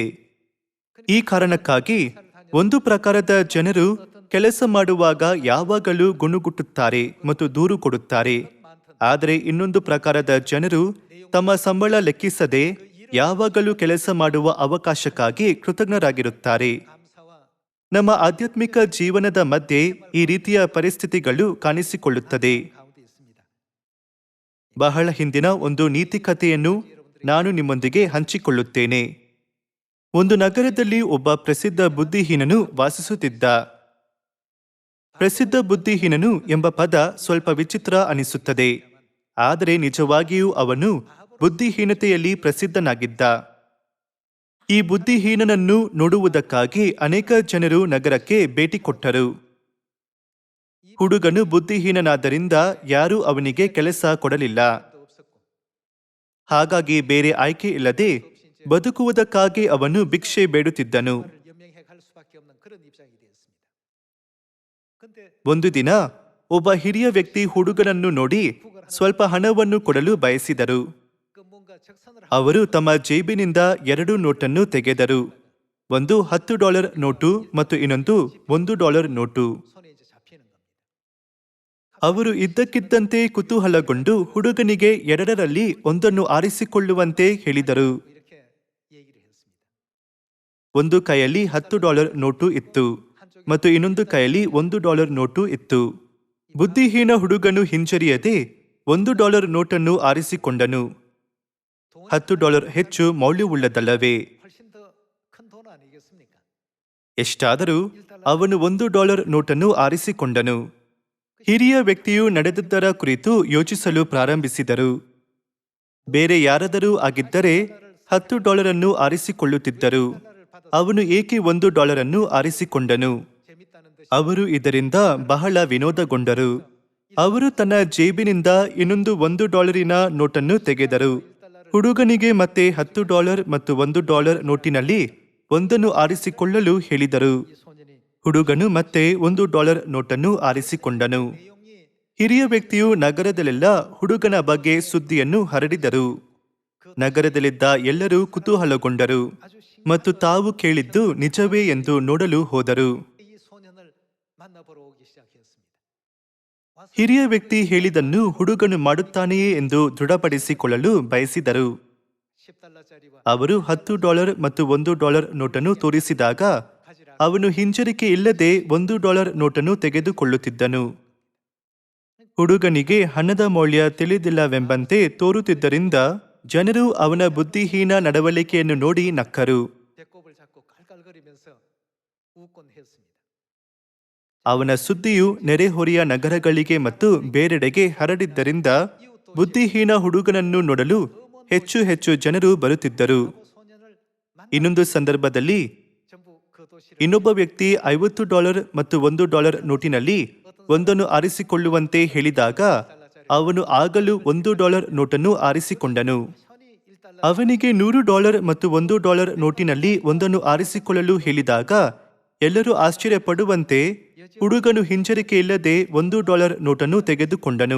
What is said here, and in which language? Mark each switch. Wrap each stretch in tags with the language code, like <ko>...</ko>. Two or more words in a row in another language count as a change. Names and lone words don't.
<kn>ಈ ಕಾರಣಕ್ಕಾಗಿ ಒಂದು ಪ್ರಕಾರದ ಜನರು ಕೆಲಸ ಮಾಡುವಾಗ ಯಾವಾಗಲೂ ಗುಣುಗುಟ್ಟುತ್ತಾರೆ ಮತ್ತು ದೂರು ಕೊಡುತ್ತಾರೆ. ಆದರೆ ಇನ್ನೊಂದು ಪ್ರಕಾರದ ಜನರು ತಮ್ಮ ಸಂಬಳ ಲೆಕ್ಕಿಸದೆ ಯಾವಾಗಲೂ ಕೆಲಸ ಮಾಡುವ ಅವಕಾಶಕ್ಕಾಗಿ ಕೃತಜ್ಞರಾಗಿರುತ್ತಾರೆ.</kn> <ko>감사와</ko> <kn>ನಮ್ಮ ಆಧ್ಯಾತ್ಮಿಕ ಜೀವನದ ಮಧ್ಯೆ ಈ ರೀತಿಯ ಪರಿಸ್ಥಿತಿಗಳು ಕಾಣಿಸಿಕೊಳ್ಳುತ್ತದೆ.</kn> <ko>가운데 있습니다.</ko> <kn>ಬಹಳ ಹಿಂದಿನ ಒಂದು ನೀತಿ ಕಥೆಯನ್ನು ನಾನು ನಿಮ್ಮೊಂದಿಗೆ ಹಂಚಿಕೊಳ್ಳುತ್ತೇನೆ. ಒಂದು ನಗರದಲ್ಲಿ ಒಬ್ಬ ಪ್ರಸಿದ್ಧ ಬುದ್ಧಿಹೀನನು ವಾಸಿಸುತ್ತಿದ್ದ. ಪ್ರಸಿದ್ಧ ಬುದ್ಧಿಹೀನನು ಎಂಬ ಪದ ಸ್ವಲ್ಪ ವಿಚಿತ್ರ ಅನಿಸುತ್ತದೆ. ಆದರೆ ನಿಜವಾಗಿಯೂ ಅವನು ಬುದ್ಧಿಹೀನತೆಯಲ್ಲಿ ಪ್ರಸಿದ್ಧನಾಗಿದ್ದ. ಈ ಬುದ್ಧಿಹೀನನನ್ನು ನೋಡುವುದಕ್ಕಾಗಿ ಅನೇಕ ಜನರು ನಗರಕ್ಕೆ ಭೇಟಿ ಕೊಟ್ಟರು. ಹುಡುಗನು ಬುದ್ಧಿಹೀನನಾದ್ದರಿಂದ ಯಾರೂ ಅವನಿಗೆ ಕೆಲಸ ಕೊಡಲಿಲ್ಲ.</kn> <ko>도 없었고</ko> <kn>ಹಾಗಾಗಿ ಬೇರೆ ಆಯ್ಕೆ ಇಲ್ಲದೆ ಬದುಕುವುದಕ್ಕಾಗಿ ಅವನು ಭಿಕ್ಷೆ ಬೇಡುತ್ತಿದ್ದನು.</kn> <ko>그를 연명해 갈 수밖에 없는 그런 입장이 되었습니다. 근데</ko> <kn>ಒಂದು ದಿನ ಒಬ್ಬ ಹಿರಿಯ ವ್ಯಕ್ತಿ ಹುಡುಗನನ್ನು ನೋಡಿ ಸ್ವಲ್ಪ ಹಣವನ್ನು ಕೊಡಲು ಬಯಸಿದರು.</kn> <ko>그 뭔가 적선을</ko> <kn>ಅವರು ತಮ್ಮ ಜೇಬಿನಿಂದ 2 ನೋಟನ್ನು ತೆಗೆದರು. ಒಂದು $10 ನೋಟು ಮತ್ತು ಇನ್ನೊಂದು $1 ನೋಟು.</kn> <ko>손에 이제 잡히는 겁니다.</ko> <kn>ಅವರು ಇದ್ದಕ್ಕಿದ್ದಂತೆ ಕುತೂಹಲಗೊಂಡು ಹುಡುಗನಿಗೆ 2ರಲ್ಲಿ ಒಂದನ್ನು ಆರಿಸಿಕೊಳ್ಳುವಂತೆ ಹೇಳಿದರು.</kn> <ko>이렇게 얘기를 했습니다.</ko> <kn>ಒಂದು ಕೈಯಲ್ಲಿ $10 ನೋಟು ಇತ್ತು ಮತ್ತು ಇನ್ನೊಂದು ಕೈಯಲ್ಲಿ $1 ನೋಟು ಇತ್ತು. ಬುದ್ಧಿಹೀನ ಹುಡುಗನು ಹಿಂಜರಿಯದೆ $1 ನೋಟನ್ನು ಆರಿಸಿಕೊಂಡನು. $10 ಹೆಚ್ಚು ಮೌಲ್ಯವುಳ್ಳದಲ್ಲವೇ?</kn> <ko>훨씬 더 큰 돈 아니겠습니까?</ko> <kn>ಎಷ್ಟಾದರೂ ಅವನು $1 ನೋಟನ್ನು ಆರಿಸಿಕೊಂಡನು. ಹಿರಿಯ ವ್ಯಕ್ತಿಯು ನಡೆದದ್ದರ ಕುರಿತು ಯೋಚಿಸಲು ಪ್ರಾರಂಭಿಸಿದರು. ಬೇರೆ ಯಾರಾದರೂ ಆಗಿದ್ದರೆ $10 ಆರಿಸಿಕೊಳ್ಳುತ್ತಿದ್ದರು. ಅವನು ಏಕೆ $1 ಆರಿಸಿಕೊಂಡನು?</kn> <ko>재밌다는 듯이</ko> <kn>ಅವರು ಇದರಿಂದ ಬಹಳ ವಿನೋದಗೊಂಡರು. ಅವರು ತನ್ನ ಜೇಬಿನಿಂದ ಇನ್ನೊಂದು $1 ನೋಟನ್ನು ತೆಗೆದರು. ಹುಡುಗನಿಗೆ ಮತ್ತೆ $10 ಮತ್ತು $1 ನೋಟಿನಲ್ಲಿ ಒಂದನ್ನು ಆರಿಸಿಕೊಳ್ಳಲು ಹೇಳಿದರು.</kn> <ko>이 소년이</ko> <kn>ಹುಡುಗನು ಮತ್ತೆ $1 ನೋಟನ್ನು ಆರಿಸಿಕೊಂಡನು.</kn> <ko>내용이</ko> <kn>ಹಿರಿಯ ವ್ಯಕ್ತಿಯು ನಗರದಲ್ಲೆಲ್ಲ ಹುಡುಗನ ಬಗ್ಗೆ ಸುದ್ದಿಯನ್ನು ಹರಡಿದರು. ನಗರದಲ್ಲಿದ್ದ ಎಲ್ಲರೂ ಕುತೂಹಲಗೊಂಡರು ಮತ್ತು ತಾವು ಕೇಳಿದ್ದು ನಿಜವೇ ಎಂದು ನೋಡಲು ಹೋದರು.</kn> <ko>이 소년을 만나보러 오기 시작했습니다. 와서</ko> <kn>ಹಿರಿಯ ವ್ಯಕ್ತಿ ಹೇಳಿದನ್ನು ಹುಡುಗನು ಮಾಡುತ್ತಾನೆಯೇ ಎಂದು ದೃಢಪಡಿಸಿಕೊಳ್ಳಲು ಬಯಸಿದರು.</kn> <ko>$10짜리와</ko> <kn>ಅವರು $10 ಮತ್ತು $1 ನೋಟನ್ನು ತೋರಿಸಿದಾಗ</kn> <ko>가지라</ko> <kn>ಅವನು ಹಿಂಜರಿಕೆ ಇಲ್ಲದೆ $1 ನೋಟನ್ನು ತೆಗೆದುಕೊಳ್ಳುತ್ತಿದ್ದನು. ಹುಡುಗನಿಗೆ ಹಣದ ಮೌಲ್ಯ ತಿಳಿದಿಲ್ಲವೆಂಬಂತೆ ತೋರುತ್ತಿದ್ದರಿಂದ ಜನರು ಅವನ ಬುದ್ಧಿಹೀನ ನಡವಳಿಕೆಯನ್ನು ನೋಡಿ ನಕ್ಕರು.</kn> <ko>배꼽을 잡고 깔깔거리면서 웃곤 했습니다.</ko> <kn>ಅವನ ಸುದ್ದಿಯು ನೆರೆಹೊರೆಯ ನಗರಗಳಿಗೆ ಮತ್ತು ಬೇರೆಡೆಗೆ ಹರಡಿದ್ದರಿಂದ ಬುದ್ಧಿಹೀನ ಹುಡುಗನನ್ನು ನೋಡಲು ಹೆಚ್ಚು ಹೆಚ್ಚು ಜನರು ಬರುತ್ತಿದ್ದರು.</kn> <ko>그 소년을 만나</ko> <kn>ಇನ್ನೊಂದು ಸಂದರ್ಭದಲ್ಲಿ</kn> <ko>전부 그 도시를</ko> <kn>ಇನ್ನೊಬ್ಬ ವ್ಯಕ್ತಿ $50 ಮತ್ತು $1 ನೋಟಿನಲ್ಲಿ ಒಂದನ್ನು ಆರಿಸಿಕೊಳ್ಳುವಂತೆ ಹೇಳಿದಾಗ ಅವನು ಆಗಲೂ $1 ನೋಟನ್ನು ಆರಿಸಿಕೊಂಡನು.</kn> <ko>편히 $1</ko> <kn>ಅವನಿಗೆ $100 ಮತ್ತು $1 ನೋಟಿನಲ್ಲಿ ಒಂದನ್ನು ಆರಿಸಿಕೊಳ್ಳಲು ಹೇಳಿದಾಗ ಎಲ್ಲರೂ ಆಶ್ಚರ್ಯಪಡುವಂತೆ ಹುಡುಗನು ಹಿಂಜರಿಕೆಯಿಲ್ಲದೆ $1 ನೋಟನ್ನು ತೆಗೆದುಕೊಂಡನು.</kn>